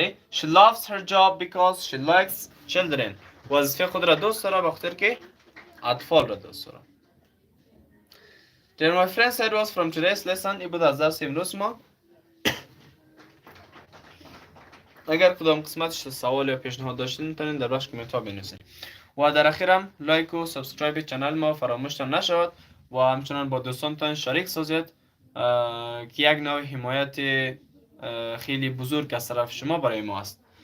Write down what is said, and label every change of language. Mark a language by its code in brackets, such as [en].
[en] She loves her job because she likes children. [fa] وظیفه خود را دوست داره بخاطر که اطفال را دوست داره. [en] Dear my friends, it was from today's lesson. [fa] این بود از درس امروز ما. اگر کدام قسمتش سوال یا پیشنهاد داشتین میتونین در بخش کامنت ها بنویسین. و در اخیرم لایک و سابسکرایب کانال ما فراموشتان نشود و همچنان با دوستانتان شریک سازید که یک نوع حمایت خیلی بزرگ از طرف شما برای ما است.